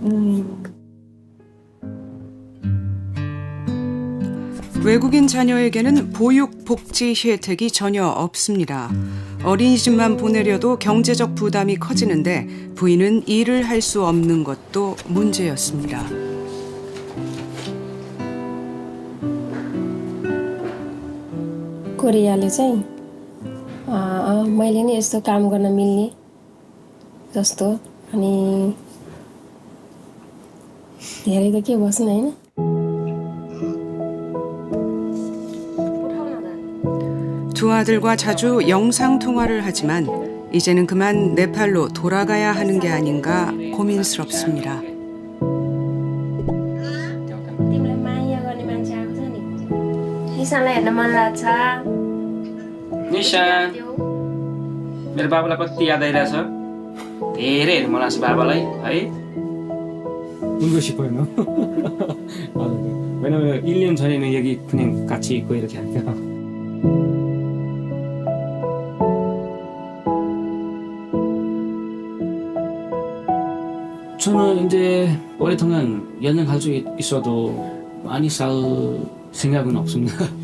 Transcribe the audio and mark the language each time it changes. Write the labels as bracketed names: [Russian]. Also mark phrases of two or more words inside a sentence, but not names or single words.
[Korean] 외국인 자녀에게는 보육, 복지 혜택이 전혀 없습니다. 어린이집만 보내려도 경제적 부담이 커지는데 부인은 일을 할 수 없는 것도 문제였습니다. [Nepali] कोरियाले चाहिँ मैले नि यस्तो काम गर्न मिल्ने जस्तो अनि धेरै त के बस्नु हैन [Korean] 두 아들과 자주 영상 통화를 하지만 이제는 그만 네팔로 돌아가야 하는 게 아닌가 고민스럽습니다. [Nepali] तिमीलाई माया गर्ने मान्छे आएको छ नि निशानलाई हेर्न मन लाग्छ निशान मेरो बाबालाई कति याद आइरहेछ धेरै हेर्नु मन लाग्छ बाबालाई है [Korean] 울고 싶어요. 왜냐면 1년 전에는 여기 그냥 같이 있고 이렇게 하니까. 저는 이제 오랫동안 연애 갈 수 있어도 많이 살 생각은 없습니다.